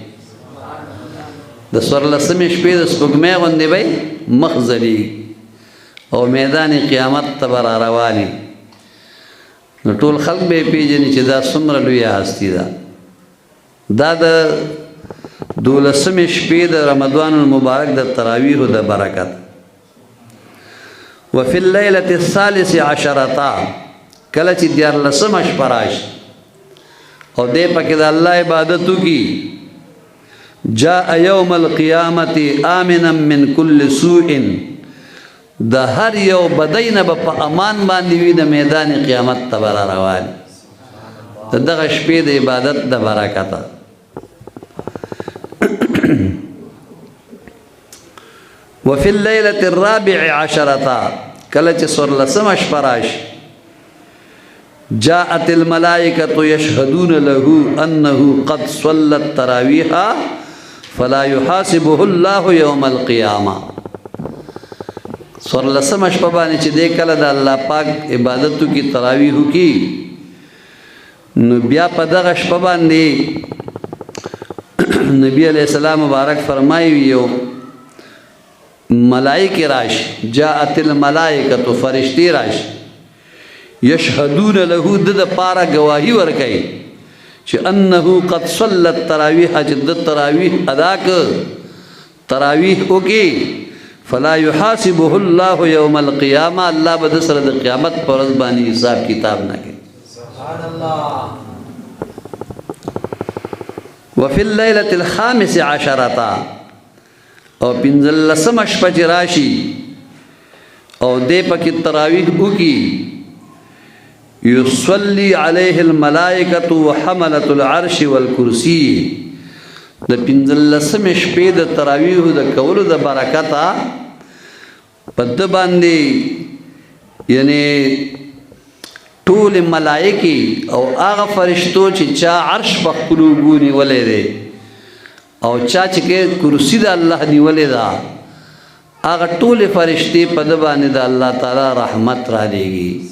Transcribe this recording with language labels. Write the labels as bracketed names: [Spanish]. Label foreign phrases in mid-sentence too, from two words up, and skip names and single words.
[Pashto] د څوارلسمې شپې د سپوږمۍ غوندې به مخ ځلیږي او میدان قیامت ته به را رواني نو ټول خلک به یې پېژني چې دا څومره لویه هستي ده دا د دولسمې شپې د رمضان المبارک د تراویحو د برکت [Arabic] وفي الليلة الثالث عشرة [Pashto] کله چې دیارلسمه شپه راشي او دې پکې د الله عبادت وکړي [Arabic] جاء یوم القیامت آمنا من کل سوء [Pashto] د هر یو بدۍ نه به په امان باندې وي د میدان قیامت ته به را روان د دغه شپې د عبادت د برکته [Arabic] وفي الليلة الرابع عشرة [Pashto] کله چې څوارلسمه شپه راشي [Arabic] جاءت الملائكة يشهدون له أنه قد صلى التراويح فلا يحاسبه الله يوم القيامة [Pashto] څوارلسمه شپه باندې چې دی کله د الله پاک عبادتو کې تراویح وکړي نو بیا په دغه شپه باندې نبی [Arabic] علیہ السلام [Pashto] مبارک فرمایي یو ملائکه راشي [Arabic] جاءت الملائکة [Pashto] فرشتي راشي [Arabic] یشهدون له [Pashto] د پاره گواہی ورکړي چې [Arabic] انه قد صلى التراويح [Pashto] چې د تراویح ادا ک تراویح وکي [Arabic] فلا يحاسبه الله يوم القيامه [Pashto] الله به سره د قیامت پر ورځ باندې حساب کتاب نه کوي [Arabic] سبحان الله وفي الليلة الخامس عشرة [Pashto] او پنځلسمه شپه چې راشي او دې پکې تراویح وکي [Arabic] یصلی علیه الملائکۃ وحملۃ العرش والکرسی [Pashto] د 15 شپې د تراویح د کولو د برکته په د باندې یعنی ټول ملائکی او هغه فرشتو چې چا عرش په خپل وګونی ولې دي او چا چې کرسی د الله نیولې ده هغه ټول فرشتي په د باندې د الله تعالی رحمت را لېږي